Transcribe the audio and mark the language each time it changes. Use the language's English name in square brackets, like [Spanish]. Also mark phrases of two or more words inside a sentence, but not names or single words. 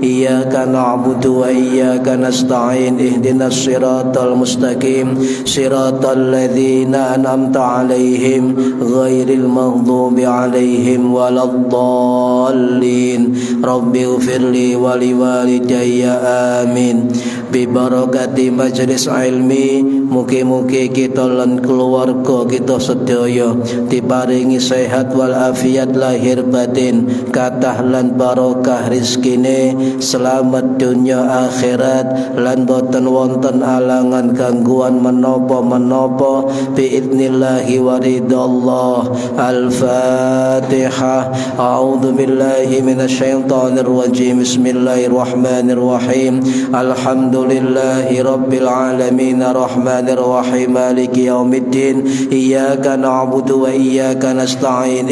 [Arabic] إياك نعبد وإياك نستعين. اهدنا الصراط المستقيم صراط الذين أنعمت عليهم غير المغضوب عليهم ولا الضالين. رب اغفر لي ولوالدي آمين. ببركة مجلس العلم [Javanese] mugi-mugi kita lan keluarga kita sedaya diparingi sehat wal afiat lahir batin, kathah lan barokah rezekine, selamat dunya akhirat lan boten wonten alangan gangguan menapa-menapa [Arabic] بإذن الله ورضا الله. Al-Fatihah. أعوذ بالله من الشيطان الرجيم. بسم الله الرحمن الرحيم الحمد لله رب العالمين الرحمن الرحيم مالك يوم الدين. إياك نعبد وإياك نستعين.